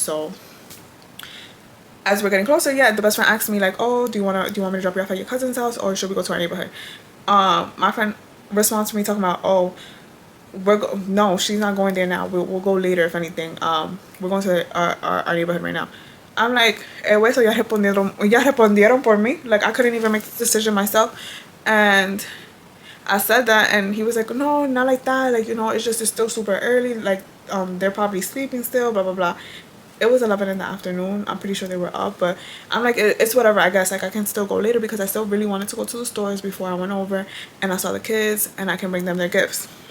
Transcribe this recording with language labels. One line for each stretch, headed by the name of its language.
English: So as we're getting closer, yeah, the best friend asked me like, oh, do you want me to drop you off at your cousin's house, or should we go to our neighborhood? My friend responds to me talking about, oh, no, she's not going there now. We'll go later if anything. We're going to our neighborhood right now. I'm like,
Spanish: güey,
English: so
Spanish: ya respondieron por mí.
English: Like, I couldn't even make the decision myself. And I said that, and he was like, no, not like that. Like, you know, it's still super early. Like, they're probably sleeping still, blah, blah, blah. It was 11 in the afternoon. I'm pretty sure they were up, but I'm like, it's whatever. I guess, like, I can still go later because I still really wanted to go to the stores before I went over, and I saw the kids, and I can bring them their gifts.